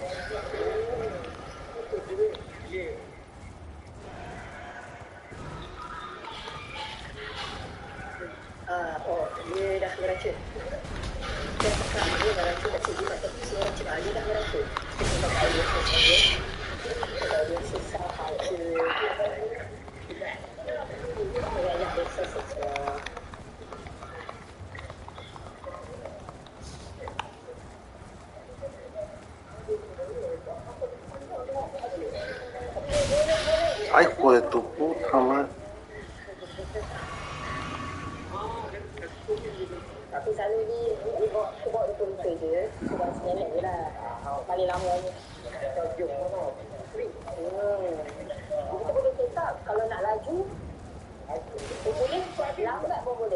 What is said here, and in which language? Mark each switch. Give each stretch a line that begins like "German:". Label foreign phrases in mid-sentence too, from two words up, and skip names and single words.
Malay: Dia dah meracun. Dia cakap dia meracun kat sini. Dia meracun. Dia dah meracun. Dia sebab air saja. Kalau dia susah hati. Dia biasa saja.
Spanish: Ay, hijo de tu puta madre.
Malay: Tapi selalu dia bawa betul-betul je. Sebab senyap je lah. Paling lama ni. Kita boleh tetap kalau nak laju. Boleh, lambat pun boleh.